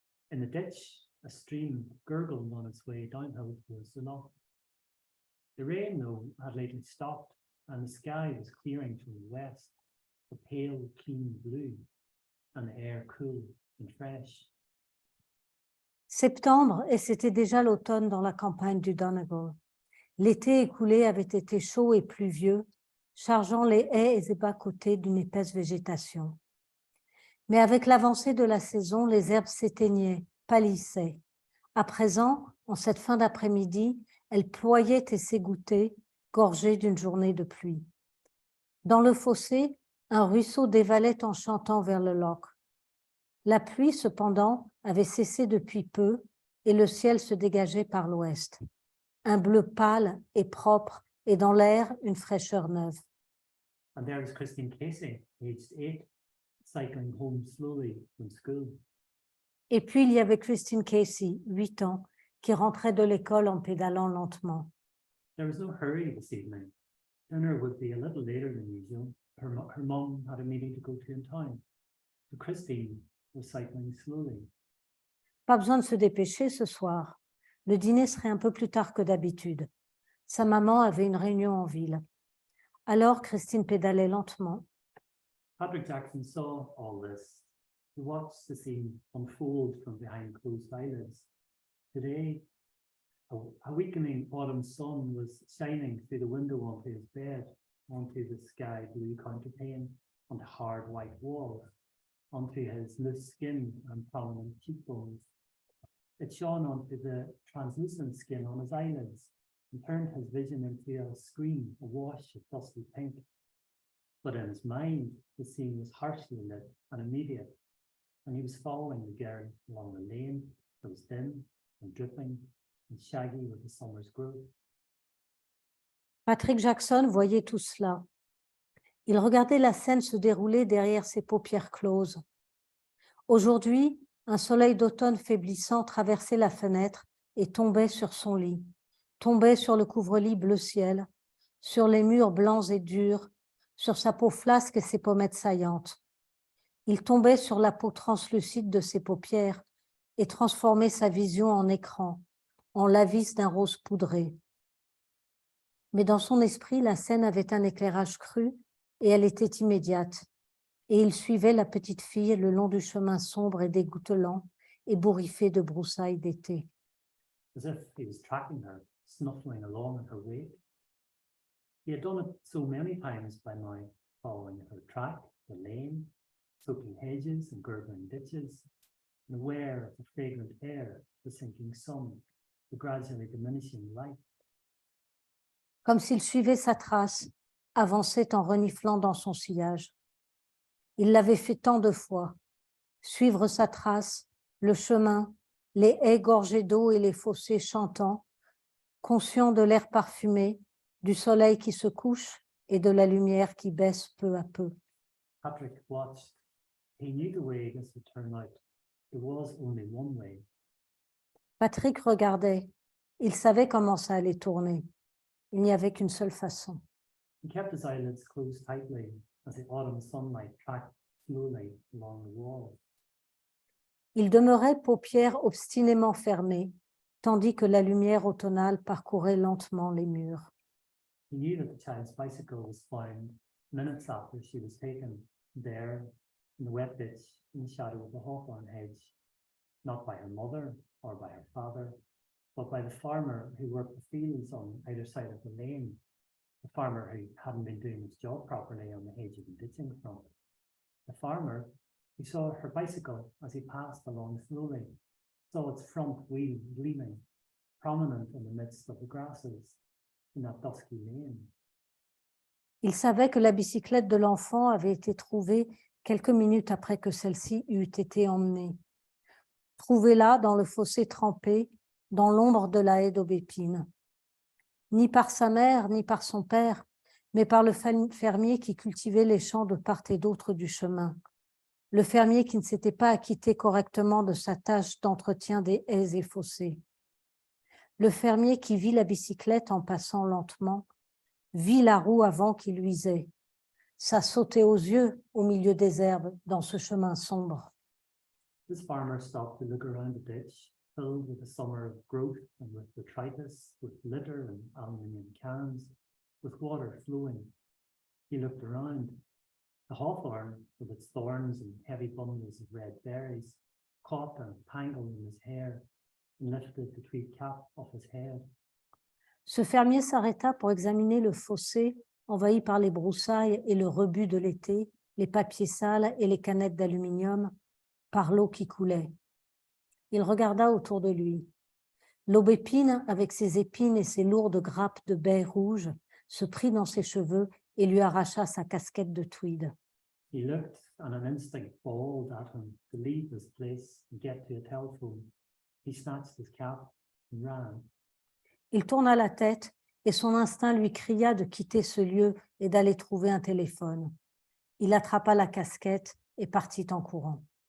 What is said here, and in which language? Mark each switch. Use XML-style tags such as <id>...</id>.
<en>In the ditch, a stream gurgled on its way downhill towards the loch. The rain, though, had lately stopped, and the sky was clearing from the west, a pale, clean blue, and the air cool and fresh.</en> <fr>Septembre, et c'était déjà l'automne dans la campagne du Donegal. L'été écoulé avait été chaud et pluvieux, chargeant les haies et bas-côtés d'une épaisse végétation. Mais avec l'avancée de la saison, les herbes s'éteignaient, pâlissaient. À présent, en cette fin d'après-midi, elles ployaient et s'égouttaient, gorgées d'une journée de pluie. Dans le fossé, un ruisseau dévalait en chantant vers le loch. La pluie, cependant, avait cessé depuis peu et le ciel se dégageait par l'ouest. Un bleu pâle et propre et dans l'air une fraîcheur neuve.</fr> <en>And there was Christine Casey, aged 8, cycling home slowly from school.</en> <fr>Et puis il y avait Christine Casey, 8 ans, qui rentrait de l'école en pédalant lentement.</fr> <en>There was no hurry this evening. Dinner would be a little later than usual. Her mum had a meeting to go to in town. So Christine was cycling slowly.</en> <fr>Pas besoin de se dépêcher ce soir. Le dîner serait un peu plus tard que d'habitude. Sa maman avait une réunion en ville. Alors Christine pédalait lentement.</fr> <en>Patrick Jackson saw all this. He watched the scene unfold from behind closed eyelids. today, a weakening autumn sun was shining through the window onto his bed, onto the sky blue counterpane, onto hard white walls, onto his loose skin and prominent cheekbones. It shone onto the translucent skin on his eyelids and turned his vision into a screen awash of dusty pink. But in his mind, the scene was harshly lit and immediate, and he was following the girl along the lane that was dim and dripping and shaggy with the summer's growth.</en> <fr>Patrick Jackson voyait tout cela. Il regardait la scène se dérouler derrière ses paupières closes. Aujourd'hui, un soleil d'automne faiblissant traversait la fenêtre et tombait sur son lit, tombait sur le couvre-lit bleu ciel, sur les murs blancs et durs, sur sa peau flasque et ses pommettes saillantes. Il tombait sur la peau translucide de ses paupières et transformait sa vision en écran, en l'avis d'un rose poudré. Mais dans son esprit, la scène avait un éclairage cru et elle était immédiate. Et il suivait la petite fille le long du chemin sombre et dégouttelant, ébouriffé de broussailles d'été.</fr> <en>As if he was tracking her, snuffling along in her wake. He had done it so many times by now, following her track, the lane, soaking hedges and gurgling ditches, and aware of the fragrant air, the sinking sun, the gradually diminishing light.</en> <fr>Comme s'il suivait sa trace, avançait en reniflant dans son sillage. Il l'avait fait tant de fois, suivre sa trace, le chemin, les haies gorgées d'eau et les fossés chantants, conscient de l'air parfumé, du soleil qui se couche et de la lumière qui baisse peu à peu.</fr> <en>Patrick watched. He knew the way this would turn out. There was only one way.</en> <fr>Patrick regardait. Il savait comment ça allait tourner. Il n'y avait qu'une seule façon.</fr> <en>He kept his eyelids closed tightly as the autumn sunlight tracked slowly along the wall.</en> <fr>Il demeurait paupières obstinément fermées, tandis que la lumière automnale parcourait lentement les murs.</fr> <en>He knew that the child's bicycle was found minutes after she was taken, there in the wet ditch in the shadow of the hawthorn hedge, not by her mother or by her father, but by the farmer who worked the fields on either side of the lane, the farmer who hadn't been doing his job properly on the hedging and ditching front. The farmer who saw her bicycle as he passed along slowly, saw its front wheel gleaming, prominent in the midst of the grasses in that dusky lane.</en> <fr>Il savait que la bicyclette de l'enfant avait été trouvée quelques minutes après que celle-ci eût été emmenée. Trouvée là, dans le fossé trempé, dans l'ombre de la haie d'aubépine. Ni par sa mère, ni par son père, mais par le fermier qui cultivait les champs de part et d'autre du chemin. Le fermier qui ne s'était pas acquitté correctement de sa tâche d'entretien des haies et fossés. Le fermier qui vit la bicyclette en passant lentement, vit la roue avant qui luisait. Ça sautait aux yeux au milieu des herbes dans ce chemin sombre.</fr> <en>This farmer stopped to look around the ditch, filled with the summer of growth and with detritus, with litter and aluminium cans, with water flowing. He looked around. The hawthorn, with its thorns and heavy bundles of red berries, caught and tangled in his hair, and lifted the tweed cap off his head.</en> <fr>Ce fermier s'arrêta pour examiner le fossé envahi par les broussailles et le rebut de l'été, les papiers sales et les canettes d'aluminium, par l'eau qui coulait. Il regarda autour de lui. L'aubépine, avec ses épines et ses lourdes grappes de baies rouges, se prit dans ses cheveux et lui arracha sa casquette de tweed.</fr> <en>He looked, and an instinct bawled at him to leave this place and get to a telephone. He snatched his cap and ran.</en> <fr>Il tourna la tête et son instinct lui cria de quitter ce lieu et d'aller trouver un téléphone. Il attrapa la casquette et partit en courant.</fr>